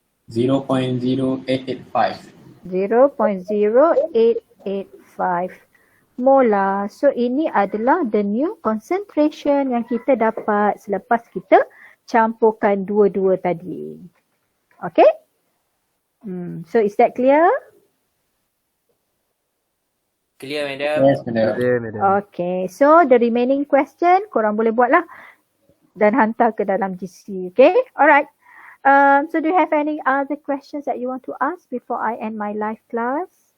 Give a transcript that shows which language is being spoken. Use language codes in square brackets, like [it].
[en] Zero point zero eight eight five. 0.0885 molar. [ms] So ini adalah [en] the new concentration [ms] yang kita dapat selepas kita campurkan dua-dua tadi. [en] Okay? So is that clear? Clear, madam? Yes, madam. [ms] Ada madam. Okay, so the remaining question korang boleh buatlah dan hantar ke dalam GC. [en] Okay, alright. So do you have any other questions that you want to ask before I end my live class?